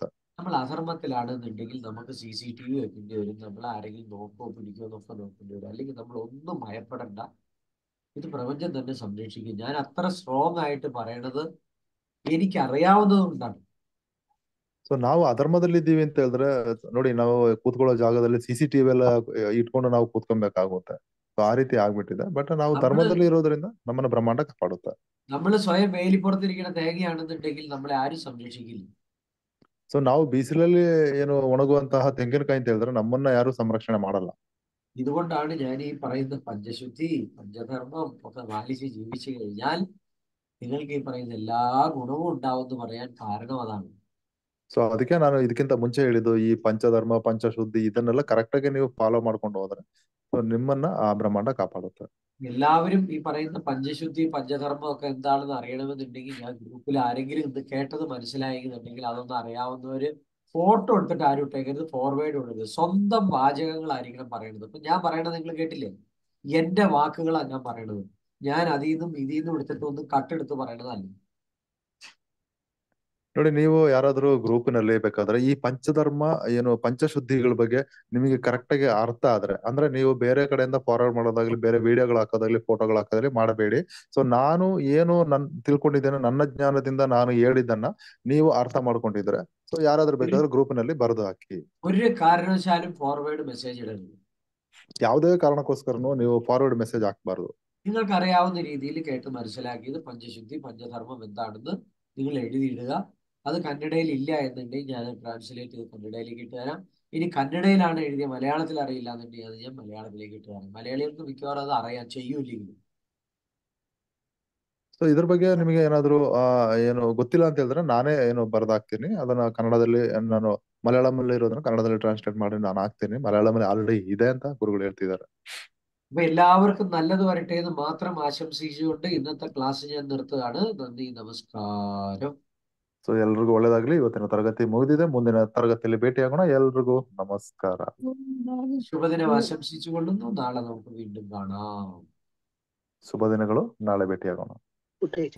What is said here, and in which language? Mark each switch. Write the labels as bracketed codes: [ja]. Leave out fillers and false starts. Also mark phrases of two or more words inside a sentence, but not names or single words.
[ml] നമ്മൾ അധർമ്മത്തിലാണെന്നുണ്ടെങ്കിൽ നമുക്ക് CCTV വെക്കേണ്ടി വരും. നമ്മൾ ആരെങ്കിലും നോക്കോ പിടിക്കോ എന്നൊക്കെ നോക്കേണ്ടി വരും. അല്ലെങ്കിൽ നമ്മൾ ഒന്നും ഭയപ്പെടണ്ട, ഇത് പ്രപഞ്ചം തന്നെ സംരക്ഷിക്കും. ഞാൻ അത്ര സ്ട്രോങ് ആയിട്ട് പറയണത് എനിക്കറിയാവുന്നത് കൊണ്ടാണ്. [kn] ಸೊ ನಾವು ಅಧರ್ಮದಲ್ಲಿ ಇದ್ದೀವಿ ಅಂತ ಹೇಳಿದ್ರೆ ನೋಡಿ, ನಾವು ಕೂತ್ಕೊಳ್ಳೋ ಜಾಗದಲ್ಲಿ CCTV ಎಲ್ಲ ಇಟ್ಕೊಂಡು ನಾವು ಕೂತ್ಕೊಬೇಕಾಗುತ್ತೆ. ಸೊ ಆ ರೀತಿ ಆಗ್ಬಿಟ್ಟಿದೆ. ಬಟ್ ನಾವು ಧರ್ಮದಲ್ಲಿ ಇರೋದ್ರಿಂದ ನಮ್ಮನ್ನ ಬ್ರಹ್ಮಾಂಡ ಕಾಪಾಡುತ್ತೆ. [ml] നമ്മൾ സ്വയം വേലിപ്പുറത്തിരിക്കുന്ന തേങ്ങയാണെന്നുണ്ടെങ്കിൽ നമ്മളെ ആരും സംരക്ഷിക്കില്ല. [kn] ಸೊ ನಾವು ಬಿಸಿಲಲ್ಲಿ ಏನು ಒಣಗುವಂತಹ ತೆಂಗಿನಕಾಯಿ ಅಂತ ಹೇಳಿದ್ರೆ ನಮ್ಮನ್ನ ಯಾರು ಸಂರಕ್ಷಣೆ ಮಾಡಲ್ಲ. [ml] ഇതുകൊണ്ടാണ് ഞാൻ ഈ പറയുന്ന പഞ്ചശുദ്ധി, പഞ്ചധർമ്മം ഒക്കെ പാലിച്ച് ജീവിച്ചു കഴിഞ്ഞാൽ നിങ്ങൾക്ക് ഈ പറയുന്ന എല്ലാ ഗുണവും ഉണ്ടാവും എന്ന് പറയാൻ കാരണം അതാണ്. [kn] ಸೊ ಅದಕ್ಕೆ ನಾನು ಇದಕ್ಕಿಂತ ಮುಂಚೆ ಹೇಳಿದ್ದು, ಈ ಪಂಚಧರ್ಮ ಪಂಚಶುದ್ಧಿ ಇದನ್ನೆಲ್ಲ ಕರೆಕ್ಟ್ ಆಗಿ ನೀವು ಫಾಲೋ ಮಾಡ್ಕೊಂಡು ಹೋದ್ರೆ ನಿಮ್ಮನ್ನ ಆ ಬ್ರಹ್ಮಾಂಡ ಕಾಪಾಡುತ್ತೆ. [ml] എല്ലാവരും ഈ പറയുന്ന പഞ്ചശുദ്ധി പഞ്ചധർമ്മം ഒക്കെ എന്താണെന്ന് അറിയണമെന്നുണ്ടെങ്കിൽ ഞാൻ ഗ്രൂപ്പിൽ ആരെങ്കിലും ഇത് കേട്ടത് മനസ്സിലായെന്നുണ്ടെങ്കിൽ അതൊന്നും അറിയാവുന്നവര് ഫോട്ടോ എടുത്തിട്ട് ആരും ഇട്ടേക്കരുത്, ഫോർവേഡ് കൊടുക്കരുത്. സ്വന്തം വാചകങ്ങളായിരിക്കണം പറയണത്. ഇപ്പൊ ഞാൻ പറയണത് നിങ്ങൾ കേട്ടില്ലേ? എന്റെ വാക്കുകളാണ് ഞാൻ പറയണത്. ഞാൻ അതിൽ നിന്നും എടുത്തിട്ട് ഒന്ന് കട്ടെടുത്ത് പറയണതല്ല. [kn] ನೋಡಿ, ನೀವು ಯಾರಾದ್ರೂ ಗ್ರೂಪಿನಲ್ಲಿ ಬೇಕಾದ್ರೆ ಈ ಪಂಚಧರ್ಮ ಏನು ಪಂಚಶುದ್ಧಿಗಳ ಬಗ್ಗೆ ನಿಮಗೆ ಕರೆಕ್ಟ್ ಆಗಿ ಅರ್ಥ ಆದ್ರೆ, ಅಂದ್ರೆ ನೀವು ಬೇರೆ ಕಡೆಯಿಂದ ಫಾರ್ವರ್ಡ್ ಮಾಡೋದಾಗ್ಲಿ, ಬೇರೆ ವಿಡಿಯೋಗಳು ಹಾಕೋದಾಗ್ಲಿ, ಫೋಟೋಗಳು ಹಾಕೋದಾಗ್ಲಿ ಮಾಡಬೇಡಿ. ಸೊ ನಾನು ಏನು ತಿಳ್ಕೊಂಡಿದ್ದೇನೆ, ನನ್ನ ಜ್ಞಾನದಿಂದ ನಾನು ಹೇಳಿದ್ದನ್ನ ನೀವು ಅರ್ಥ ಮಾಡ್ಕೊಂಡಿದ್ರೆ ಸೊ ಯಾರಾದ್ರೂ ಬೇಕಾದ್ರೆ ಗ್ರೂಪಿನಲ್ಲಿ ಬರೆದು ಹಾಕಿ. [ml] ഒരു കാരണവശാലും [en] forward message [ml] ഇടരുത്. [kn] ಯಾವುದೇ ಕಾರಣಕ್ಕೋಸ್ಕರನು ನೀವು [en] forward message [kn] ಹಾಕ್ಬಾರ್ದು. [ml] നിങ്ങൾക്ക് അറിയാവുന്ന രീതിയിൽ കേട്ട് മനസ്സിലാക്കിയത് പഞ്ചശുദ്ധി പഞ്ചധർമ്മം എന്താണെന്ന് നിങ്ങൾ എഴുതിയിടുക. അത് കന്നഡയിൽ ഇല്ല എന്നുണ്ടെങ്കിൽ ഞാൻ ട്രാൻസ്ലേറ്റ് ചെയ്ത് കന്നഡയിലേക്ക് ഇട്ട് തരാം. ഇനി കന്നഡയിലാണ് എഴുതിയ മലയാളത്തിൽ അറിയില്ല എന്നുണ്ടെങ്കിൽ അത് ഞാൻ മലയാളത്തിലേക്ക് ഇട്ട് തരാം. മലയാളികൾക്ക് മിക്കവാറും അത് അറിയാം, ചെയ്യൂല്ലെങ്കിലും. [kn] ಸೊ ಇದ್ರ ಬಗ್ಗೆ ನಿಮಗೆ ಏನಾದ್ರು ಏನು ಗೊತ್ತಿಲ್ಲ ಅಂತ ಹೇಳಿದ್ರೆ ನಾನೇ ಏನು ಬರ್ದಾಕ್ತೀನಿ ಅದನ್ನ ಕನ್ನಡದಲ್ಲಿ ನಾನು ಮಲಯಾಳಂಲ್ಲಿ ಇರೋದನ್ನ ಕನ್ನಡದಲ್ಲಿ ಟ್ರಾನ್ಸ್ಲೇಟ್ ಮಾಡಿ ನಾನು ಹಾಕ್ತೀನಿ. ಮಲಯಾಳಂಲ್ಲಿ ಆಲ್ರೆಡಿ ಇದೆ ಅಂತ ಗುರುಗಳು ಹೇಳ್ತಿದ್ದಾರೆ. [ml] അപ്പൊ എല്ലാവർക്കും നല്ലത് വരട്ടെ എന്ന് മാത്രം ആശംസിച്ചുകൊണ്ട് ഇന്നത്തെ ക്ലാസ് ഞാൻ നിർത്തുകയാണ്. നന്ദി, നമസ്കാരം. [kn] ಸೊ ಎಲ್ರಿಗೂ ಒಳ್ಳೇದಾಗ್ಲಿ. ಇವತ್ತಿನ ತರಗತಿ ಮುಗಿದಿದೆ. ಮುಂದಿನ ತರಗತಿಯಲ್ಲಿ ಭೇಟಿಯಾಗೋಣ. ಎಲ್ರಿಗೂ ನಮಸ್ಕಾರ. [ml] ശുഭദിനം ആശംസിച്ചുകൊള്ളുന്നു. നാളെ നമുക്ക് വീണ്ടും കാണാം. [kn] ಶುಭ ದಿನಗಳು. ನಾಳೆ ಭೇಟಿಯಾಗೋಣ.